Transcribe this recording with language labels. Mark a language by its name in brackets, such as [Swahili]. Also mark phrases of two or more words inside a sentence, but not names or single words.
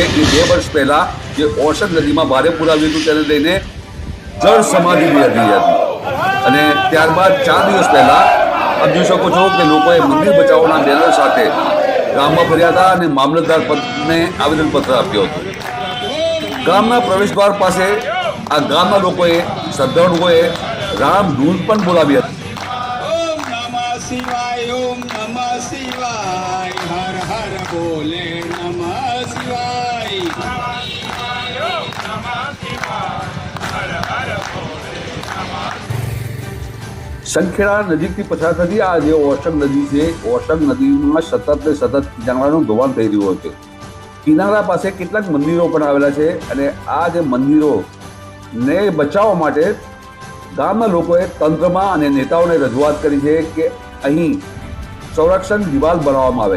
[Gujarati] એ 2 વર્ષ પહેલા જે ઓરસંગ નદીમાં ભારે પૂર આવ્યું હતું તેને લઈને જળ સમાધિ બી હતી અને ત્યારબાદ 4 દિવસ પહેલા આપ જોઈ શકો છો કે લોકોએ મંદિર બચાવોના બેનર સાથે ગામમાં ફર્યા હતા અને મામલતદાર પદને આવેદનપત્ર આપ્યું હતું। ગામના પ્રવેશદ્વાર પાસે આ ગામના લોકોએ શ્રદ્ધાળુઓએ રામ ધૂન પણ બોલાવી હતી। [Sanskrit] ओम नमः शिवाय, ओम नमः शिवाय, हर हर बोले नमः शिवाय। [Gujarati] શનખેડા નજીકથી પસાર થતી આ જે ઓરસંગ નદી છે, ઓરસંગ નદીમાં સતત ને સતત કિનારાનું ધોવાણ થઈ રહ્યું છે। કિનારા પાસે કેટલાક મંદિરો પણ આવેલા છે અને આ જે મંદિરોને બચાવવા માટે ગામના લોકોએ તંત્રમાં અને નેતાઓને રજૂઆત કરી છે કે અહીં સંરક્ષણ દિવાલ બનાવવામાં આવે।